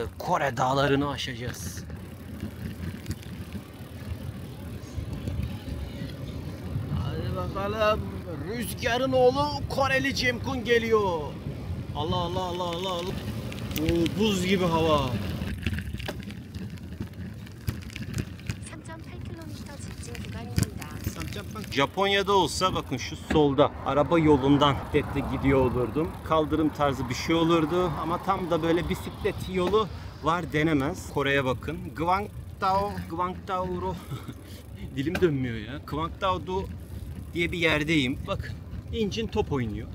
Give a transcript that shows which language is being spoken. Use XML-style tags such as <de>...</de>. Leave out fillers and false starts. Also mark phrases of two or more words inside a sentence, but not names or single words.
<tr>Kore dağlarını aşacağız. Hadi bakalım. Rüzgarın oğlu Koreli Cemkun geliyor. Allah Allah Allah Allah Allah. Oo, buz gibi hava.</tr> <ko>3.8km 직진 구간입니다.</ko> <tr>Japonya'da olsa bakın şu solda araba yolundan bisikletle gidiyor olurdum. Kaldırım tarzı bir şey olurdu ama tam da böyle bisiklet yolu var denemez. Kore'ye bakın. Gwangdao dilim dönmüyor ya. Gwangdao diye bir yerdeyim. Bakın incin top oynuyor.</tr>